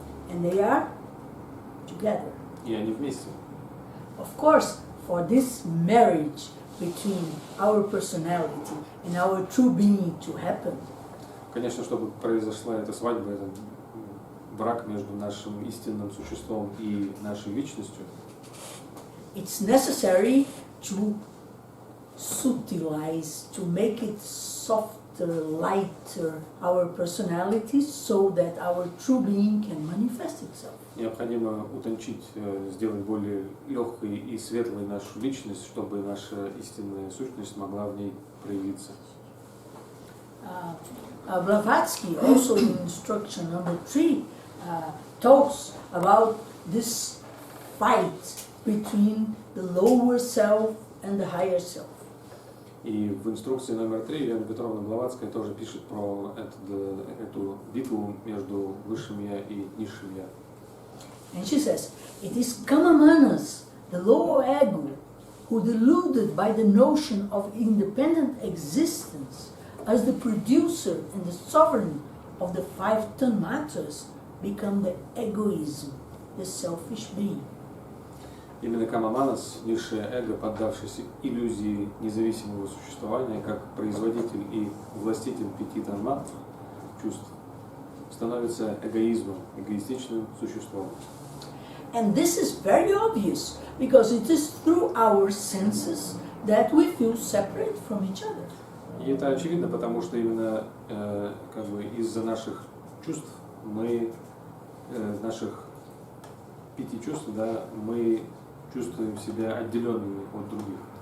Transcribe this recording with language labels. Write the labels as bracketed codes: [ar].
[en] and they are together. [ru] И они вместе. [en] Of course, for this marriage between our personality and our true being to happen, [ru] Конечно, чтобы произошла эта свадьба, этот брак между нашим истинным существом и нашей личностью, [en] it's necessary to subtilize, to make it softer, lighter, our personality, so that our true being can manifest itself. [ru] Необходимо утончить, сделать более легкой и светлой нашу личность, чтобы наша истинная сущность могла в ней проявиться. [en] Blavatsky, also in instruction number 3, talks about this fight between the lower self and the higher self. [ru] И в инструкции номер 3 Елена Петровна Блаватская тоже пишет про эту битву между высшим я и низшим я. [en] And she says, it is Kamamanas, the lower ego, who, deluded by the notion of independent existence as the producer and the sovereign of the 5 tanmatras, become the egoism, the selfish being. [ru] Именно Камаманас, низшее эго, поддавшись иллюзии независимого существования, как производитель и властитель 5 танматр, чувств, становится эгоизмом, эгоистичным существом. [en] And this is very obvious, because it is through our senses that we feel separate from each other. [ru] И это очевидно, потому что именно из-за наших чувств мы, наших 5 чувств, да, мы чувствуем себя отделенными от других.